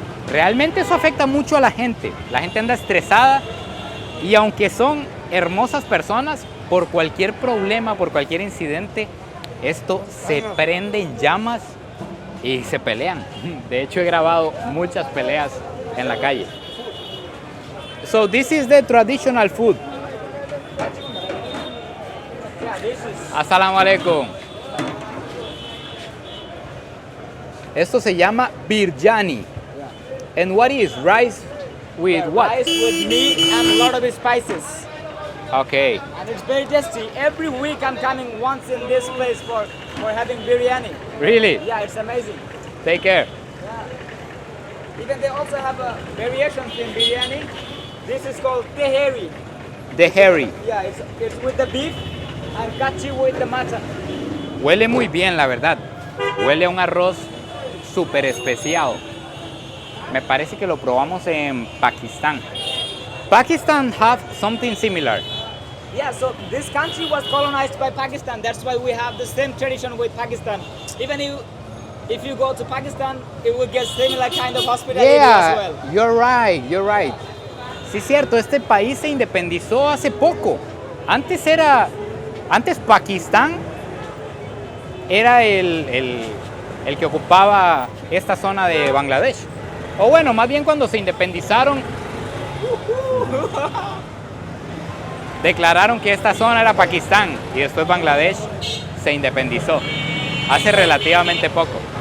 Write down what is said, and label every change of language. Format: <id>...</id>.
<es>Realmente eso afecta mucho a la gente. La gente anda estresada y aunque son hermosas personas, por cualquier problema, por cualquier incidente, esto se prende en llamas y se pelean. De hecho, he grabado muchas peleas en la calle.</es> <en>So this is the traditional food.</en> <ar>Assalamu alaikum.</ar> <es>Esto se llama biryani.</es> <en>And what is rice with what? Rice with meat and a lot of spices. Okay. And it's very tasty. Every week I'm coming once in this place for having biryani. Really? Yeah, it's amazing. Take care. Even they also have a variations in biryani. This is called teheri. The hairy. Yeah, it's with the beef and kachi with the mutton.</en> <es>Huele muy bien, la verdad. Huele a un arroz súper especiado. Me parece que lo probamos en Pakistán.</es> <en>Pakistan have something similar. Yeah, so this country was colonized by Pakistan. That's why we have the same tradition with Pakistan. Even if you go to Pakistan, it will get similar kind of hospitality as well. Yeah, you're right.</en> <es>Sí, es cierto, este país se independizó hace poco. Antes Pakistán era el que ocupaba esta zona de Bangladesh. O bueno, más bien cuando se independizaron, declararon que esta zona era Pakistán y después Bangladesh se independizó hace relativamente poco.</es>